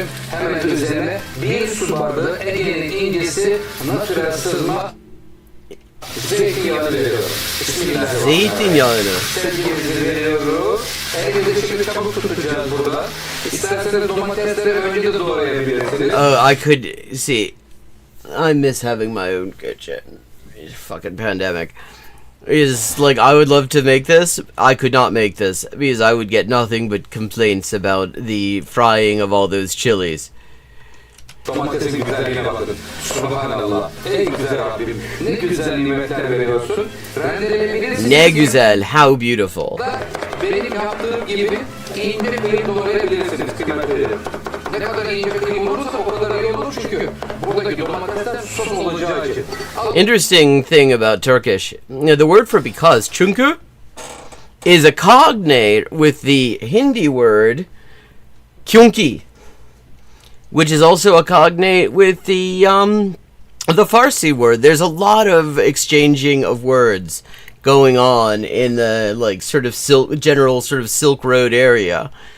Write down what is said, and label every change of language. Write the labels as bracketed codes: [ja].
[tr] Hemen üzerine bir su bardağı Ege'nin incesi natürel sızma zeytinyağını veriyorum. Zeytinyağını. Sevgimizi veriyoruz. Ege'de şimdi çabuk tutacağız burada. İsterseniz domatesleri önce de doğrayabilirsiniz. [en] Oh, I could see. I miss having my own kitchen. It's fucking pandemic. Is like I would love to make this. I could not make this because I would get nothing but complaints about the frying of all those chilies. [tr] Domatesin güzelliğine bakın. Subhanallah. Ey güzel Rabbim. Ne güzel nimetler veriyorsun. Rendeleyebilirsin. Ne güzel. [en] How beautiful. [tr] Benim yaptığım gibi ince kıyım doğrayabilirsiniz kıymetleri. Ne kadar ince kıyım olursa o kadar iyi olur çünkü buradaki domatesler sos olacağı için. [en] Interesting thing about Turkish, the word for because, çünkü, is a cognate with the Hindi word kyunki, which is also a cognate with the Farsi word. There's a lot of exchanging of words going on in the like sort of general sort of Silk Road area.